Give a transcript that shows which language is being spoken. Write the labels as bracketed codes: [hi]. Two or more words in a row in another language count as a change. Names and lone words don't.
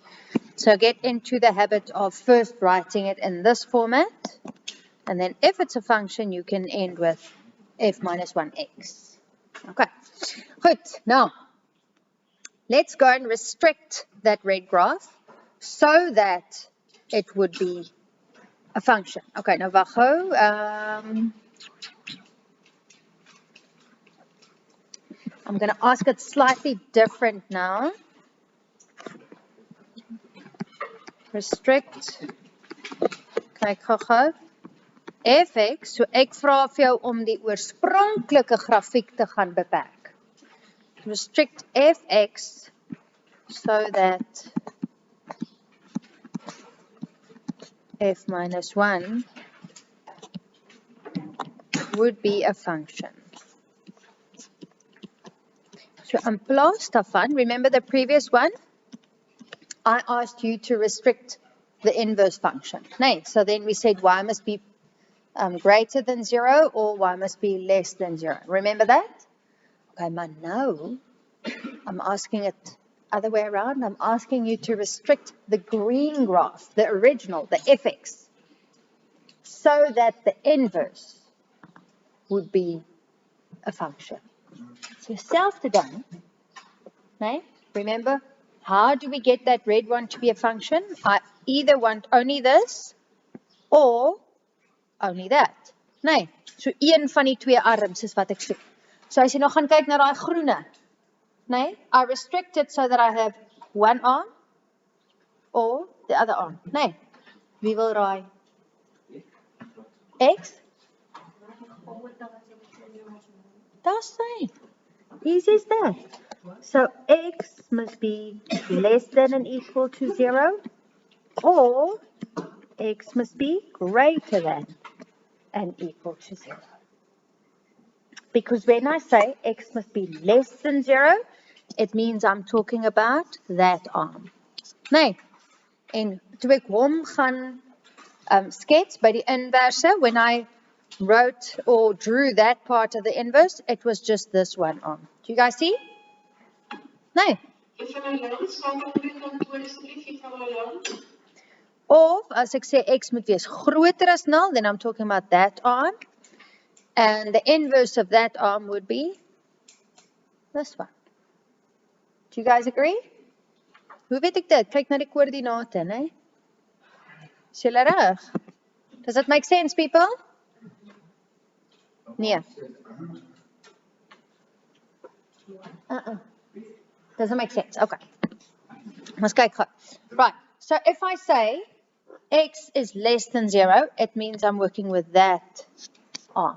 [en] So get into the habit of first writing it in this format, and then if it's a function, you can end with f minus 1x. Okay, good. Now, let's go and restrict that red graph so that it would be a function. [af] Okay, nou wag gou. [en] I'm going to ask it slightly different now. Restrict. [af] Kyk gou. fx, so ek vra vir jou om die oorspronklike grafiek te gaan beperk. [en] Restrict fx so that f minus 1 would be a function. [af] So in plaas daarvan, [en] remember the previous one? I asked you to restrict the inverse function. Nee, so then we said y must be greater than 0 or y must be less than 0. Remember that? Okay, but now I'm asking it other way around. I'm asking you to restrict the green graph, the original, the fx, so that the inverse would be a function. So self done, right? Remember, how do we get that red one to be a function? I either want only this or only that. [af] Nee, so een van die twee arms is wat ek soek. So as jy nou gaan kyk na daai groene, nee, [en] I restrict it so that I have one arm or the other arm. [af] Nee, wie wil raai? X? Daar's hy. [en] Easy as that. So x must be less than and equal to 0, or x must be greater than and equal to 0. Because when I say x must be less than 0, it means I'm talking about that arm. [af] Nee, en toe ek hom gaan skets by die inverse, [en] when I wrote or drew that part of the inverse, it was just this one arm. Do you guys see? [af] No. Of as ek sê x moet wees groter as 0, [en] then I'm talking about that arm. And the inverse of that arm would be this one. Do you guys agree? [af] Hoe weet ek dit? Kyk na die koördinate, né? Is julle reg? [en] Does that make sense, people? Nee. Doesn't make sense. Okay. Let's go. Right. So if I say x is less than 0, it means I'm working with that arm.